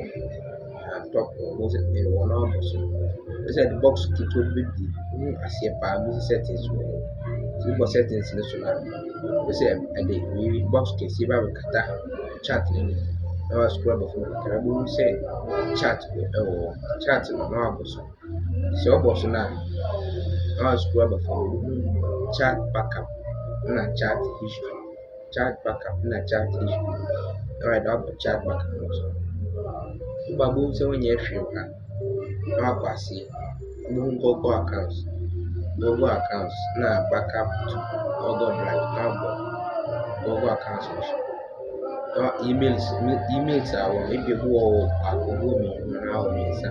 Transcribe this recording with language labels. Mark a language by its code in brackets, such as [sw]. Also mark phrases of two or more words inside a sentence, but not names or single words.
[ak] Top hɔ wohu sɛ ɛwɔ na wabɔ so. Wohu sɛ box ketewa bi bɛbie wohu aseɛ paa wohu settings wɔ hɔ. Nti wobɔ settings no so na wohu sɛ box kɛseɛ bi abɛkata chat no anim. Na wascroll abɔ fam kakra wobɛhu sɛ chat ɛwɔ hɔ. Chat no na wabɔ so. Sɛ wobɔ so no a na wascroll aba fam wobɛhu [en] chat backup [ak] na [en] chat history. Chat backup na chat history. [ak] Na wayɛ dɛ wabɔ [en] chat backup [ak] no so. Woba a wobɛhu sɛ wonyɛ hwee wɔ ha. Na wakɔ aseɛ wobɛhu [en] Google accounts [ak] na [en] backup to Google Drive [ak] na wabɔ [en] Google accounts [ak] no so. Na emails a wɔ ebi ebi wɔ baako, ebi wɔ mmienu anaa wɔ mmiɛnsa.